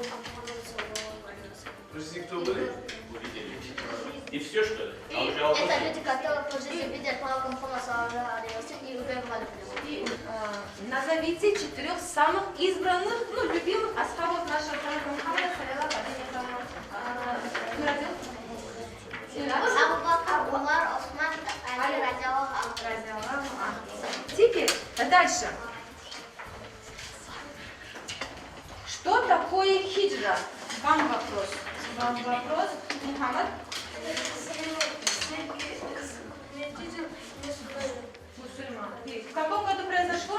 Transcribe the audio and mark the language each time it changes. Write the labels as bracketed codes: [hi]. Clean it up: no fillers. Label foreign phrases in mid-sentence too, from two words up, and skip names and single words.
[ru] Прости, кто были? И все, что ли? А уже Это вопросы? люди, которые по жизни видят пророка Мухаммада и уверовали в него. И назовите 4 самых избранных, любимых асхабов нашего пророка Мухаммада, [ar] صلى الله عليه وسلم. [ru] Абу Бакр, Умар, Осман, Али, [ar] رضي الله عنه. [ru] Теперь, дальше. Что такое хиджра? Вам вопрос. Мухаммад? Мусульман. В каком году произошло?